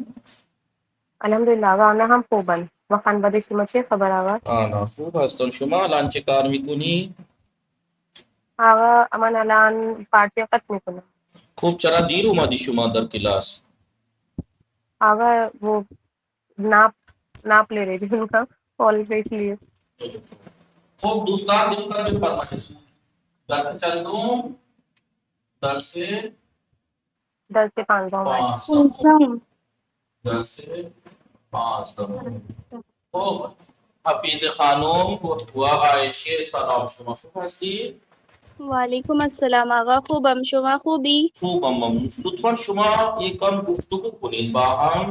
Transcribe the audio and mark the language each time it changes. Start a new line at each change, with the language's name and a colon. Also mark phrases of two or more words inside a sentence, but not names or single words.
Persian: الحمدلله آقا، آنها هم خوبن. و خانواده شما چه خبر آقا؟ آنا خوب هستن. شما الان چه کار میکنی؟ آقا من الان پارتی قط میکنم. خوب، چرا دیر اومدی شما در کلاس؟
Urdu: آقا وہ ناپ لے رہی تھی ان کا کال پہ، اس لیے.
Persian: خوب دوستان دقت بفرمایید. درس چندم؟ درس
Urdu: 10 سے 5 آج.
Persian: 5. درس 5. خب حفیظ خانم و عایشه سلام، شما خوب هستی؟ وعلیکم السلام آقا. خوبم. شما خوبی؟ خوبم ممنون. لطفا شما یکم گفتگو کنید، با هم